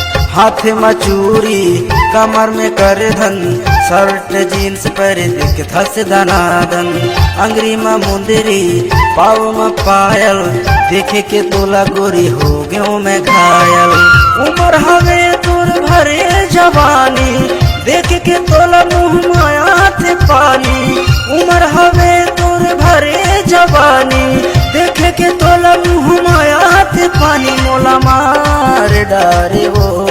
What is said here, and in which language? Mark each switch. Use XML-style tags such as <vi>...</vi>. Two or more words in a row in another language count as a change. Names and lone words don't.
<hne>हाथ में चूड़ी कमर में कर धन</hne> <en>shirt jeans</en> <hne>पर देख धस दनादन अंगरी में मुंदरी पाव में पायल देखे के तोला गोरी हो गयो मैं घायल उम्र हवे तोर भरे जवानी देख के तोला मुँह माया थे पानी उम्र हवे तोर भरे जवानी देख के तोला मुँह माया थे पानी मोला मार डारे वो</hne>